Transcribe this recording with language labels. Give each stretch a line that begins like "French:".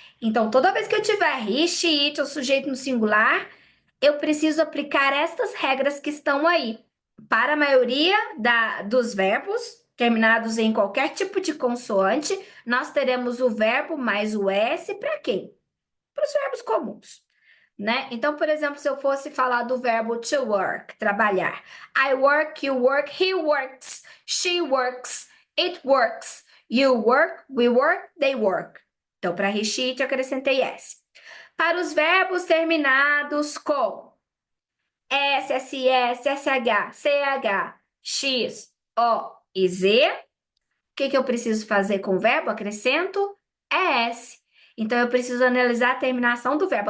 Portuguese: Então, toda vez que eu tiver he, she, it ou sujeito no singular, eu preciso aplicar estas regras que estão aí. Para a maioria dos verbos terminados em qualquer tipo de consoante, nós teremos o verbo mais o S para quê? Para os verbos comuns, né? Então, por exemplo, se eu fosse falar do verbo to work, trabalhar.
English: I work, you work, he works, she works, it works, you work, we work, they work.
Portuguese: Então, para he, she, it, eu acrescentei S. Para os verbos terminados com S, SS, SH, CH, X, O e Z, o que eu preciso fazer com o verbo? Acrescento ES. Então, eu preciso analisar a terminação do verbo.